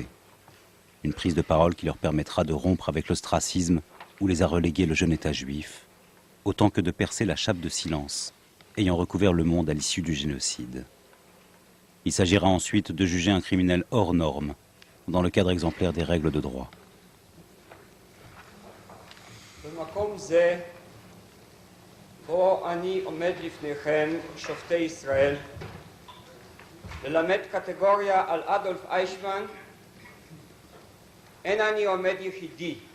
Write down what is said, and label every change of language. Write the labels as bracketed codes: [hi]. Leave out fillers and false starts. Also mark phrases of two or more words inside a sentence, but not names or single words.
[fr] Une prise de parole qui leur permettra de rompre avec l'ostracisme où les a relégués le jeune État juif, autant que de percer la chape de silence ayant recouvert le monde à l'issue du génocide. Il s'agira ensuite de juger un criminel hors norme, dans le cadre exemplaire des règles de droit. [he] בו אני עומד לפניכם, שופטי ישראל, ללמד קטגוריה על אדולף אייכמן, אין אני עומד יחידי.